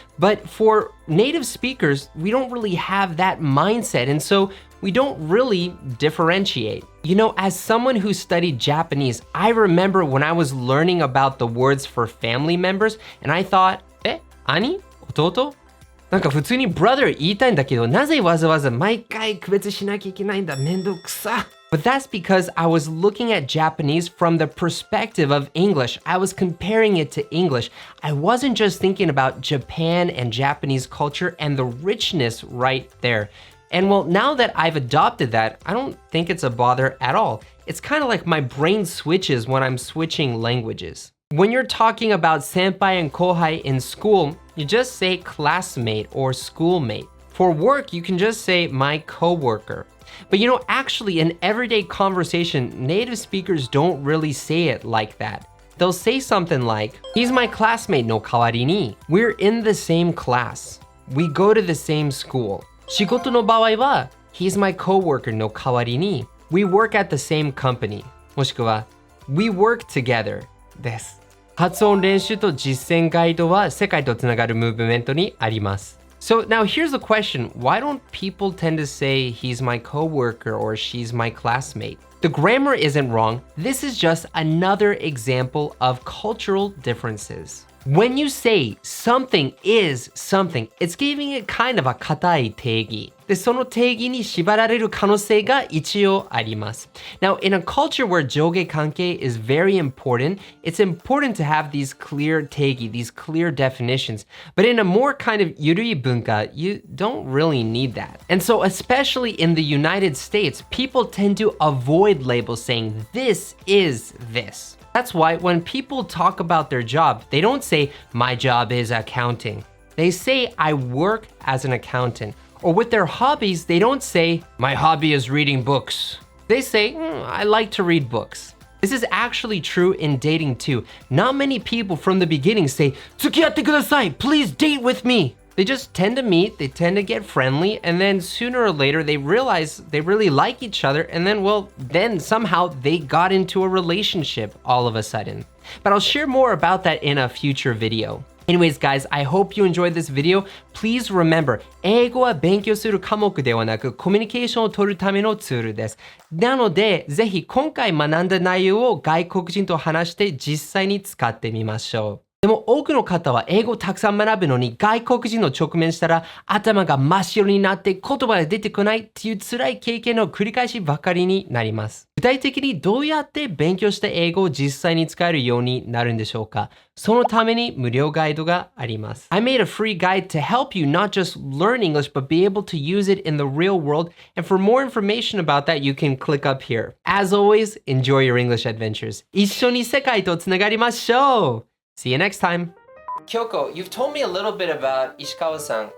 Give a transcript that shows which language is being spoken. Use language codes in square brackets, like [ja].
[en] But for native speakers, we don't really have that mindset, and so we don't really differentiate. You know, as someone who studied Japanese, I remember when I was learning about the words for family members, and I thought, ani? [ja] Ototo? なんか普通に brother 言いたいんだけど、なぜわざわざ毎回区別しなきゃいけないんだ、めんどくさ。 [en] But that's because I was looking at Japanese from the perspective of English. I was comparing it to English. I wasn't just thinking about Japan and Japanese culture and the richness right there. And well, now that I've adopted that, I don't think it's a bother at all. It's kind of like my brain switches when I'm switching languages. When you're talking about senpai and kohai in school, you just say classmate or schoolmate. For work, you can just say my coworker. But you know, actually in everyday conversation, native speakers don't really say it like that. They'll say something like, he's my classmate [ja] no kawari ni. [en] We're in the same class. We go to the same school. [ja] 仕事の場合は [en] he's my coworker [ja] no 代わりに [en] we work at the same company [ja] もしくは [en] we work together [ja] です。発音練習と実践ガイドは世界とつながるムーブメントにあります。 [en] So now here's the question. Why don't people tend to say he's my coworker or she's my classmate? The grammar isn't wrong. This is just another example of cultural differences. When you say something is something, it's giving it kind of a [ja] 硬い定義。で、その定義に縛られる可能性が一応あります。 [en] Now, in a culture where 上下関係 is very important, it's important to have these clear 定義, these clear definitions. But in a more kind of [ja] 緩い文化, [en] you don't really need that. And so, especially in the United States, people tend to avoid labels saying this is this. That's why when people talk about their job, they don't say, my job is accounting. They say, I work as an accountant. Or with their hobbies, they don't say, my hobby is reading books. They say, I like to read books. This is actually true in dating too. Not many people from the beginning say, [ja] 付き合ってください, [en] please date with me. They just tend to meet, they tend to get friendly, and then sooner or later they realize they really like each other, and then somehow they got into a relationship all of a sudden. But I'll share more about that in a future video. Anyways, guys, I hope you enjoyed this video. [ja] Please remember, 英語は勉強する科目ではなく、コミュニケーションを取るためのツールです。なので、ぜひ今回学んだ内容を外国人と話して実際に使ってみましょう。でも多くの方は英語をたくさん学ぶのに外国人の直面したら頭が真っ白になって言葉が出てこないっていう辛い経験の繰り返しばかりになります。具体的にどうやって勉強した英語を実際に使えるようになるんでしょうか？そのために無料ガイドがあります。 [en] I made a free guide to help you not just learn English but be able to use it in the real world. And for more information about that, you can click up here. As always, enjoy your English adventures. [ja] 一緒に世界とつながりましょう! [en] See you next time. Kyoko, you've told me a little bit about Ishikawa-san.